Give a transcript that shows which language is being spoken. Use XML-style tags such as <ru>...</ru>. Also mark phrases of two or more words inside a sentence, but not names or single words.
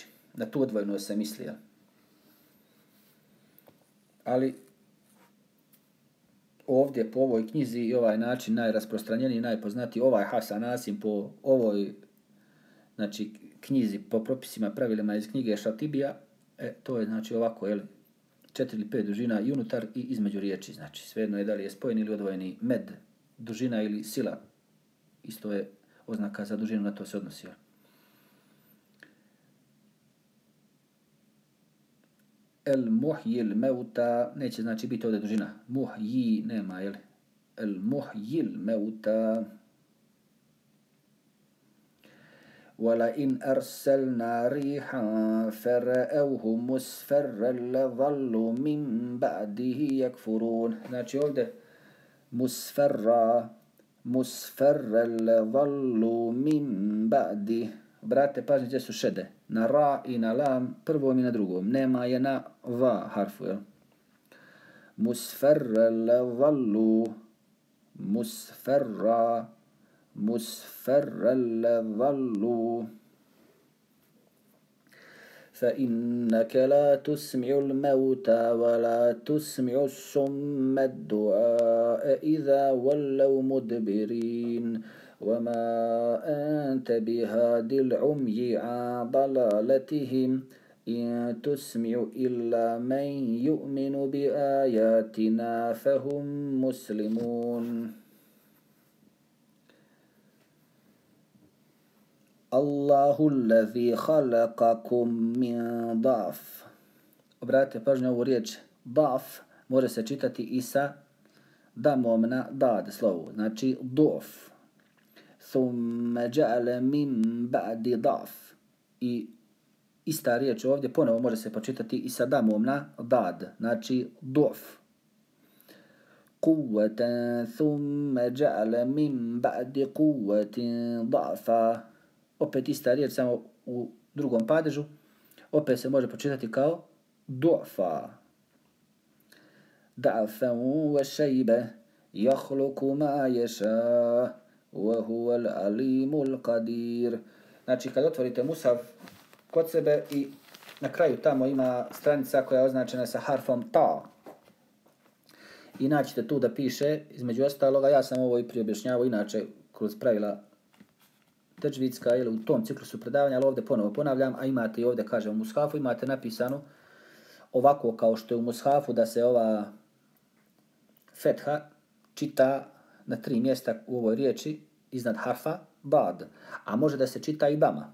<bs>Na tu odvojenu se misli, jel? Ali ovdje po ovoj knjizi i ovaj način najrasprostranjeniji, najpoznatiji, ovaj Hasan Asim po ovoj, znači, knjizi, po propisima, pravilima iz knjige Šatibija, to je, znači, ovako, jel, 4 ili 5 dužina i unutar i između riječi, znači, svejedno je da li je spojen ili odvojeni med, dužina ili sila, isto je oznaka za dužinu, na to se odnosi, jel.</bs> <ar>المحيي الموتى,</ar> <bs>neće znači biti ovdje dužina. Muhyi nema, jel?</bs> <ar>المحيي الموتى. ولئن أرسلنا ريحا فرأوه مصفرا لظلوا من بعده يكفرون.</ar> <bs>Znači ovdje</bs> <ar>مصفرا لظلوا من بعد.</ar> <bs>Brate, pažnje gdje su šede. Na ra i na lam, prvom i na drugom. Nema je na va harfu, jel?</bs> <ar>مصفرا لظلوا. مصفرا لظلوا. فإنك لا تسمع الموتى ولا تسمع الصم الدعاء إذا ولوا مدبرين وما أنت بهاد العمي عن ضلالتهم إن تسمع إلا من يؤمن بآياتنا فهم مسلمون. الله الذي خلقكم من ضعف.</ar> <bs>Obratite pažnju ovu riječ da'f može se čitati i sa damom na dad slovu, znači du'f.</bs> <ar>ثم جعل من بعد ضعف.</ar> <bs>I ista riječ ovdje ponovo može se počitati i sa damom na dad, znači du'f.</bs> <ar>قوة ثم جعل من بعد قوة ضعفا.</ar> <bs>Opet ista riječ, samo u drugom padežu. Opet se može počitati kao du'fa.</bs> <ar>ضعفا وشيبة يخلق ما يشاء وهو العليم القدير.</ar> <bs>Znači, kad otvorite Musaf kod sebe i na kraju tamo ima stranica koja je označena sa harfom ta. I naćete tu da piše, između ostaloga, ja sam ovo i prije objašnjavao, inače kroz pravila teđvidska ili u tom ciklusu predavanja, ali ovdje ponovo ponavljam, a imate i ovdje, kažem, u mushafu, imate napisano ovako kao što je u mushafu da se ova fetha čita na 3 mjesta u ovoj riječi iznad harfa bad, a može da se čita i dama.</bs>